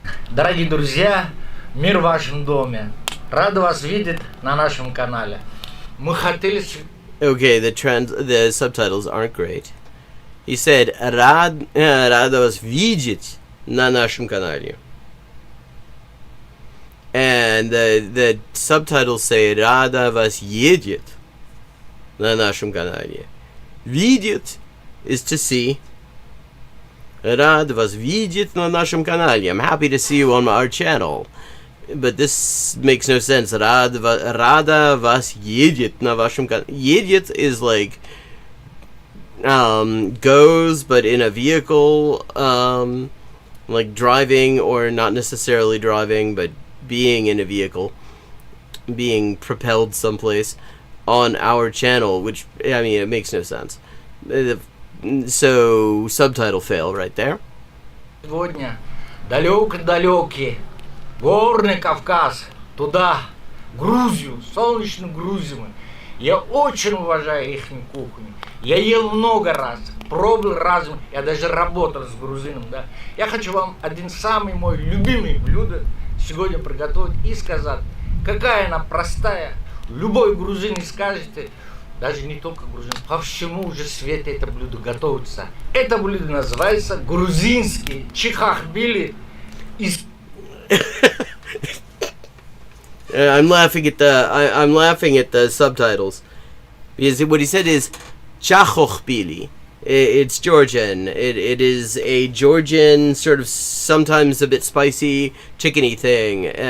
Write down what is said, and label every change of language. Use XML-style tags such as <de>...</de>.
<ru>Дорогие друзья, мир в вашем доме. Рада вас видеть на нашем канале. Мы хотели...</ru> <en>Okay, the subtitles aren't great. He said,</en> <ru>рада вас видеть на нашем канале.</ru> <en>And the subtitles say,</en> <ru>рада вас едет на нашем канале.</ru> <en>Видеть is to see.</en> <ru>Рад вас видеть на нашем канале.</ru> <en>I'm happy to see you on our channel. But this makes no sense.</en> <ru>Rada вас едет на вашем канале.</ru> <en>Едет is like goes, but in a vehicle, like driving, or not necessarily driving, but being in a vehicle, being propelled someplace on our channel, which, I mean, it makes no sense. So, subtitle fail right there.</en> <ru>Сегодня далеко-далекий Горный Кавказ, туда, Грузию, солнечную Грузию. Я очень уважаю их кухню. Я ел много раз, пробовал разум, я даже работал с грузином, да. Я хочу вам один самый мой любимый блюдо сегодня приготовить и сказать, какая она простая. Любой грузин скажете, даже не только грузин, по всему уже свету это блюдо готовится. Это блюдо называется грузинский чехахбили из...</ru> <en>I'm laughing at the subtitles, because what he said is chachochbili. It's Georgian. It is a Georgian sort of sometimes a bit spicy chickeny thing.</en>